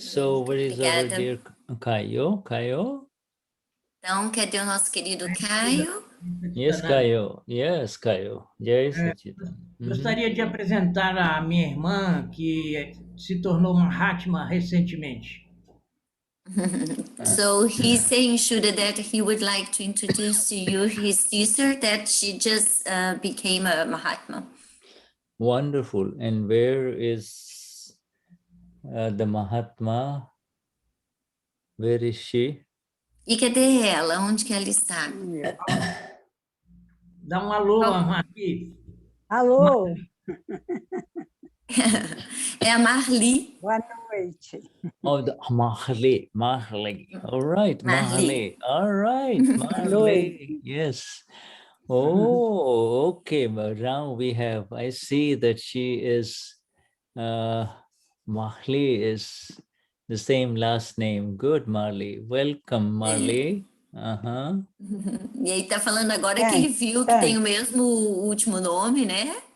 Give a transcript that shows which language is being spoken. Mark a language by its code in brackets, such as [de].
[en] So, where is our dear Caio? Caio? [pt] Então, cadê o nosso querido Caio? [en] Yes, Caio. Yes, Caio. Jai Satchidananda. [pt] Gostaria de apresentar a minha irmã, que se tornou Mahatma recentemente. [en] So he's saying, Shuddha, that he would like to introduce to you his sister that she just became a Mahatma. Wonderful. And where is the Mahatma? Where is she? [pt] E cadê ela? Onde que ela está? Dá um alô, Marcia. Alô, É a Marli. boa noite. [en] Oh, the Marley. All right, Marley. All right, Marley. Yes. Oh, okay. But now we have, I see that she is, Marley is the same last name. Good, Marley. Welcome, Marley. [pt] E aí tá falando agora que ele viu que tem o mesmo último nome, né?